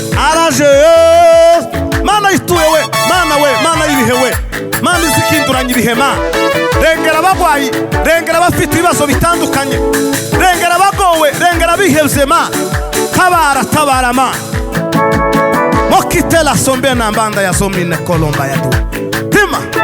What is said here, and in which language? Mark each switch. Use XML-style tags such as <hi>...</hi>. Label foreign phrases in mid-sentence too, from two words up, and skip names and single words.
<rw>Araje Yesu. Mana ituye we. Mana we. Mana y'ibihe we. Mana izikinduranya ibihe ma. Rengera abagwayi. Rengera abafite ibibazo bitandukanye. Rengera abagowe. Rengera abihevye ma. Tabara, tabara ma. Mokite la sombe na mbanda ya zomine kolomba ya du. Tima.</rw>